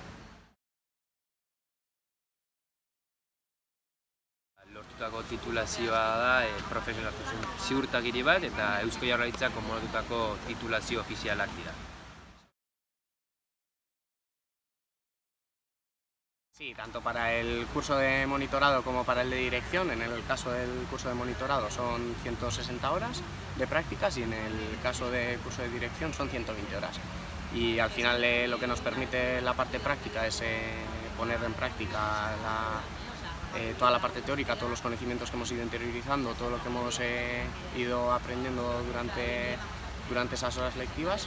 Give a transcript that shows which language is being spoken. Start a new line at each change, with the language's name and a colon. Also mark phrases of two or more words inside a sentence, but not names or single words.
Basque: Lortutako titulazioa da profesionaltasun ziurtagiri bat eta Eusko Jaurlaritzak homologatutako titulazio ofizialak dira.
Spanish: Sí, tanto para el curso de monitorado como para el de dirección. En el caso del curso de monitorado son 160 horas de prácticas y en el caso del curso de dirección son 120 horas. Y al final lo que nos permite la parte práctica es poner en práctica toda la parte teórica, todos los conocimientos que hemos ido interiorizando, todo lo que hemos ido aprendiendo durante esas horas lectivas.